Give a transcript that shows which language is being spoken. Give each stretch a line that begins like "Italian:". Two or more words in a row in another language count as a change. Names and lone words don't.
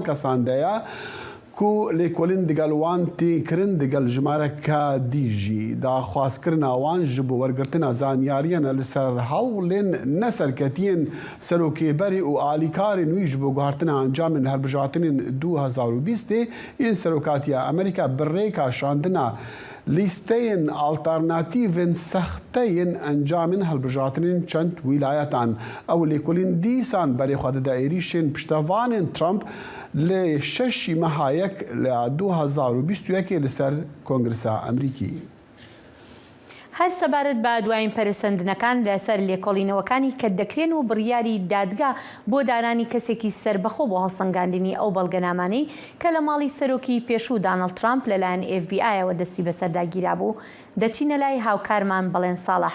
Kurdish: kesan de ye ku lêkolîn digel wan têkirin digel jimareka dî jî daxwazkirina wan ji bo wergirtina zanyariyan li ser hewlên neserketiyên serokêberî û alîkarên wî ji bo guhartina encamên hilbijartinên 2020 yên serokatiya Amerîka bi rêka şandina lîsteyên alternatîvên sexteyên encamên hilbijartinên çend wîlayetan. Ew lêkolîn dîsan berêxwe dide êrişên piştevanên Trump li 6 mehayek li 2021 li ser Kongresa Amerîkî.
Central Kurdish: هەر سەبارەت بە دوایین پەرسەندنەکان لەسەر لێکۆڵینەوەکانی کە دەکرێن و بڕیاری دادگا بۆ دانانی کەسێکی سەربەخۆ بۆ هەڵسەنگاندنی ئەو بەڵگەنامانەی کە لە ماڵی سەرۆکی پێشوو دانەڵد ترامپ لەلایەن FBI-ەوە دەستی بەسەرداگیرا بوو دەچینە لای هاوکارمان بەڵێن ساڵح.